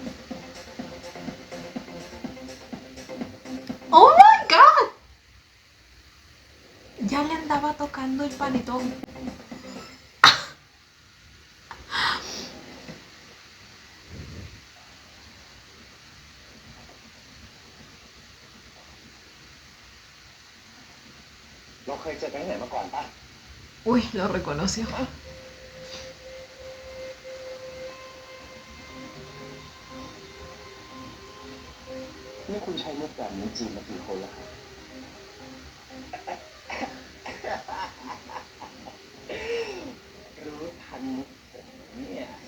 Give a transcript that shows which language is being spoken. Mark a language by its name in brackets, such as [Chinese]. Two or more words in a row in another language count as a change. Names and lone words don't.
[English] ¡Oh my god! [Spanish] el panetón. [Thai] ¿Lo เคยเจอกันที่ไหนมาก่อนปะ [Spanish] Uy, lo reconoció. [Thai] นี่คุณใช้มุกแบบนี้จีบมากี่คนแล้วครับ รู้ทันมุกผมเนี่ย